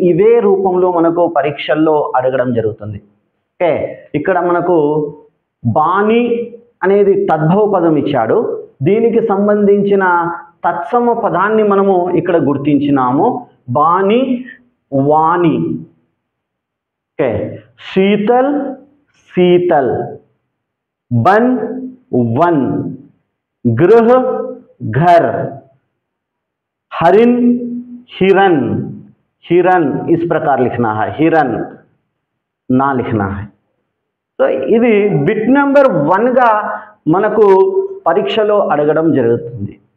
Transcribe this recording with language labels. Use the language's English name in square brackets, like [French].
[Telugu] ఇవే రూపంలో మనకు పరీక్షల్లో అడగడం జరుగుతుంది. ఓకే, ఇక్కడ మనకు బాణి అనేది తద్భవ పదం ఇచ్చాడు. దీనికి సంబంధించిన తత్సమ పదాన్ని మనము ఇక్కడ గుర్తించినాము. బాణి వాణి. [Hindi] Okay, Sheetal Sheetal, bun one, गृह घर, हरिन हिरन, हिरन इस प्रकार लिखना है, हिरन ना लिखना है. [Telugu] तो ఇది బిట్ నెంబర్ 1 గా మనకు పరీక్షలో అడగడం జరుగుతుంది.